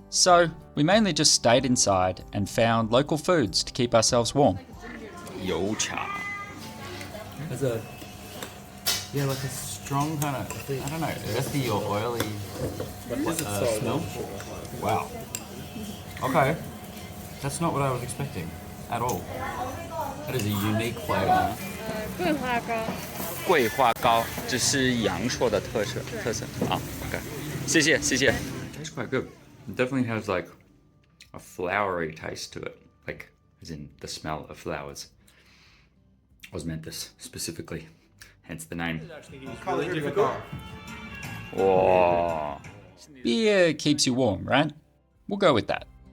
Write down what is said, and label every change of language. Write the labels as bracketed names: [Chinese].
[English] So we mainly just stayed inside and found local foods to keep ourselves warm. Youcha. There's like a strong kind of, I don't know, earthy or oily smell. Wow. Okay. That's not what I was expecting at all. That is a unique flavor. [Chinese] 桂花糕，这是阳朔的特色啊。 [English] Okay. [Chinese] 谢谢。 [English] It tastes quite good. It definitely has like a flowery taste to it, like as in the smell of flowers. Osmanthus specifically, hence the name. Whoa. Beer keeps you warm, right? We'll go with that.